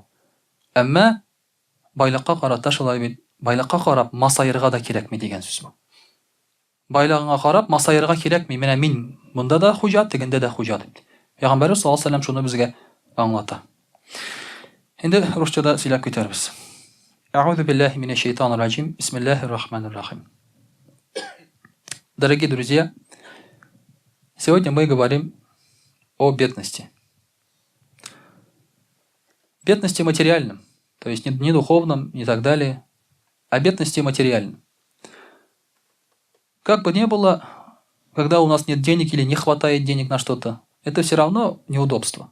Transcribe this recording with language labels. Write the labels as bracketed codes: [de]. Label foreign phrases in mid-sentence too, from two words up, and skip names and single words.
[tt] Әмма байлыкка карата шулай бит, байлыкка карап масаерга да кирәкми дигән сүз бу. Байлыгыңа карап масаерга кирәкми, менә мин монда да хуҗа, тегендә дә хуҗа дип. Пәйгамбәр [ar] صلى الله عليه وسلم [tt] шуны безгә аңлата. Инде русчада сөйләп китәрбез. [ar] أعوذ بالله من الشيطان الرجيم. بسم الله الرحمن الرحيم. [ru] Дорогие друзья, сегодня мы говорим о бедности. Бедности материальном, то есть не духовном, не так далее, а бедности материальном. Как бы ни было, когда у нас нет денег или не хватает денег на что-то, это все равно неудобство.